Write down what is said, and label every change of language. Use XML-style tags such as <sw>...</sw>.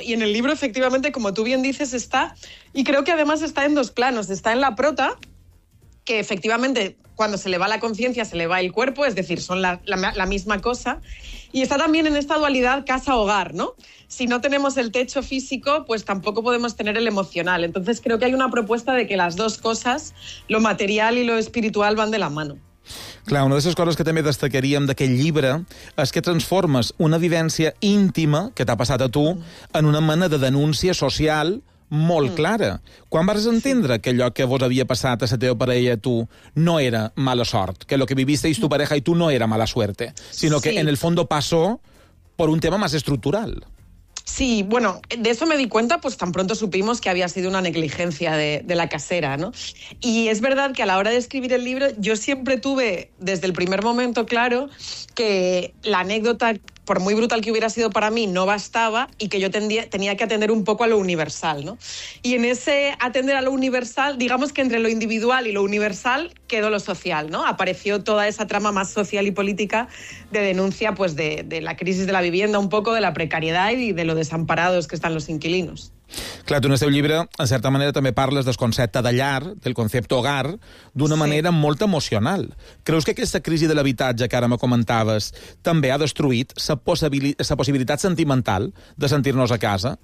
<es>Y en el libro, efectivamente, como tú bien dices, está, y creo que además está en dos planos, está en la prota, que efectivamente cuando se le va la conciencia se le va el cuerpo, es decir, son la misma cosa. Y está también en esta dualidad casa-hogar, ¿no? Si no tenemos el techo físico, pues tampoco podemos tener el emocional. Entonces creo que hay una propuesta de que las dos cosas, lo material y lo espiritual, van de la mano.</es> <ca>Clar, una de les coses que també destacaríem d'aquest llibre és que transformes una vivència íntima que t'ha passat a tu en una mena de denúncia social molt clara. Quan vas entendre que allò que vos havia passat a la teva parella i tu no era mala sort,</ca> <es>que lo que vivisteis tu pareja i tu no era mala suerte, sinó que en el fondo pasó por un tema más estructural. Sí, bueno, de eso me di cuenta pues tan pronto supimos que había sido una negligencia de la casera, ¿no? Y es verdad que a la hora de escribir el libro yo siempre tuve desde el primer momento claro que la anécdota, por muy brutal que hubiera sido para mí, no bastaba y que yo tenía que atender un poco a lo universal, ¿no? Y en ese atender a lo universal, digamos que entre lo individual y lo universal quedó lo social, ¿no? Apareció toda esa trama más social y política de denuncia pues de la crisis de la vivienda, un poco de la precariedad y de lo desamparados que están los inquilinos.</es> <ca>Clar, tu en el teu llibre, en certa manera, també parles del concepte de llar, del concepte hogar, d'una manera molt emocional. Creus que aquesta crisi de l'habitatge que ara me comentaves també ha destruït la possibilitat sentimental de sentir-nos a casa?</ca>